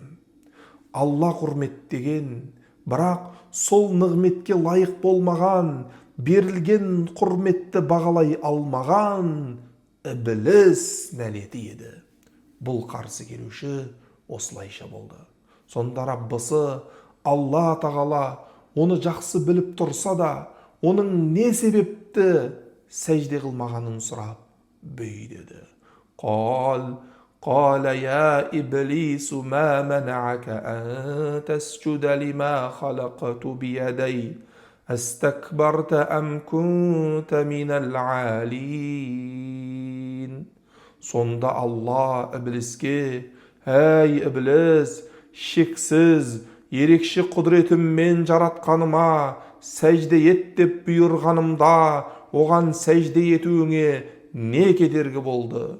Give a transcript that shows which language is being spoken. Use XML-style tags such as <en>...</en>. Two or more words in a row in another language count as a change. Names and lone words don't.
<kk>Алла құрметтеген, бірақ сол нығметке лайық болмаған, берілген құрметті бағалай алмаған Ібліс нәлеті еді. Бұл қарсы келуші осылайша болды. Сонда Раббысы Алла тағала оны жақсы біліп тұрса да, оның не себепті сәжде қылмағанын сұрап бүйдеді.</kk> <ar>قال يا إبليس ما منعك أن تسجد لما خلقت بيدي أستكبرت أم كنت من العالين.</ar> <kk>Сонда Алла Ібліске: «Әй Ібліс, шексіз, ерекше құдіретіммен жаратқаныма сәжде ет деп бұйырғанымда, оған сәжде етуіңе не кедергі болды?</kk>